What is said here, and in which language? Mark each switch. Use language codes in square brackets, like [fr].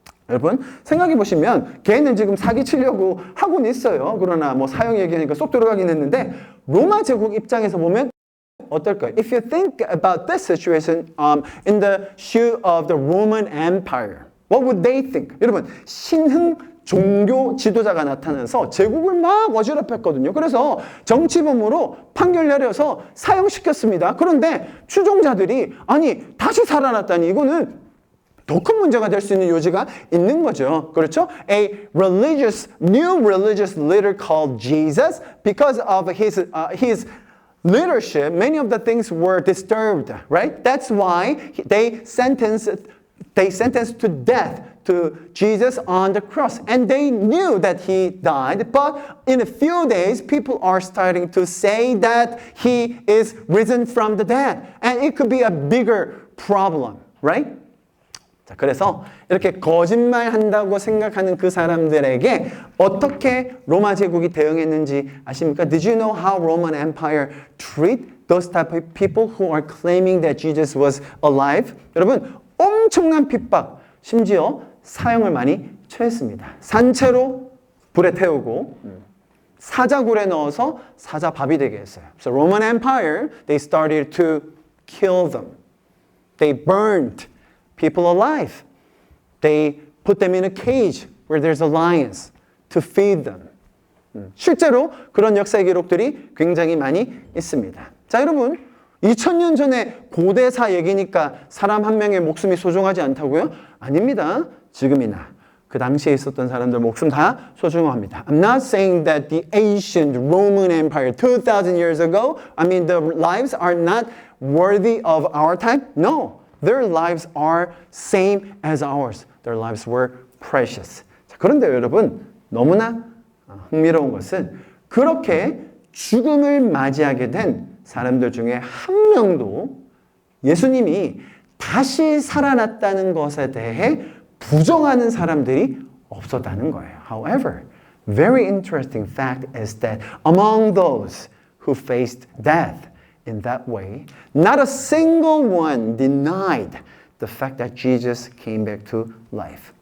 [ko] 여러분 생각해 보시면 걔는 지금 사기치려고 하고는 있어요. 그러나 뭐 사형 얘기하니까 쏙 들어가긴 했는데 로마 제국 입장에서 보면 어떨까요? [en] If you think about this situation in the shoe of the Roman Empire, what would they think? [ko] 여러분 신흥 종교 지도자가 나타나서 제국을 막 어지럽혔거든요. 그래서 정치범으로 판결 내려서 사형시켰습니다. 그런데 추종자들이 아니 다시 살아났다니 이거는 더 큰 문제가 될 수 있는 요지가 있는 거죠. 그렇죠? [en] A new religious leader called Jesus, because of his leadership, many of the things were disturbed, right? That's why they sentenced to death to Jesus on the cross. And they knew that he died, but in a few days, people are starting to say that he is risen from the dead. And it could be a bigger problem, right? [ko] 자, 그래서 이렇게 거짓말한다고 생각하는 그 사람들에게 어떻게 로마 제국이 대응했는지 아십니까? [en] Did you know how Roman Empire treat those type of people who are claiming that Jesus was alive? [ko] 여러분, 엄청난 핍박, 심지어 사형을 많이 처했습니다. 산채로 불에 태우고 사자굴에 넣어서 사자밥이 되게 했어요. [en] So Roman Empire, they started to kill them. They burned people alive. They put them in a cage where there's a lions to feed them. [ko] 실제로 그런 역사의 기록들이 굉장히 많이 있습니다. 자, 여러분 2000년 전에 고대사 얘기니까 사람 한 명의 목숨이 소중하지 않다고요? 아닙니다. 지금이나 그 당시에 있었던 사람들 목숨 다 소중합니다. [en] I'm not saying that the ancient Roman Empire 2,000 years ago, I mean the lives are not worthy of our time. No. Their lives are same as ours. Their lives were precious. [ko] 자, 그런데 여러분 너무나 흥미로운 것은 그렇게 죽음을 맞이하게 된 사람들 중에 한 명도 예수님이 다시 살아났다는 것에 대해 부정하는 사람들이 없었다는 거예요. [en] However, very interesting fact is that among those who faced death in that way, not a single one denied the fact that Jesus came back to life.